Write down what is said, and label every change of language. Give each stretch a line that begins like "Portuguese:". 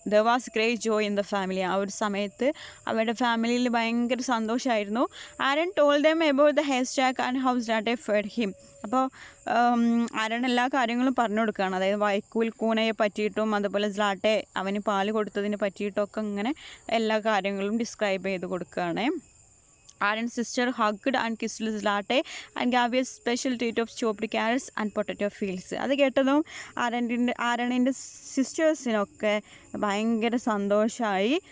English: There was great joy in the family.
Malayalam: ആ ഒരു സമയത്ത് അവരുടെ ഫാമിലിയിൽ ഭയങ്കര സന്തോഷമായിരുന്നു.
English: Aaron told them about the haystack and how Zlateh fed him.
Malayalam: അപ്പോൾ ആരൺ എല്ലാ കാര്യങ്ങളും പറഞ്ഞു കൊടുക്കുകയാണ്, അതായത് വൈക്കോൽ കൂനയെ പറ്റിയിട്ടും അതുപോലെ സ്ലാട്ടെ അവന് പാല് കൊടുത്തതിനെ പറ്റിയിട്ടൊക്കെ ഇങ്ങനെ എല്ലാ കാര്യങ്ങളും ഡിസ്ക്രൈബ് ചെയ്ത് കൊടുക്കുകയാണ്.
English: Aaron's sister hugged and kissed Zlate and gave a special treat of chopped carrots and potato fields.
Malayalam: അത് കേട്ടതും ആരണിൻ്റെ സിസ്റ്റേഴ്സിനൊക്കെ ഭയങ്കര സന്തോഷമായി.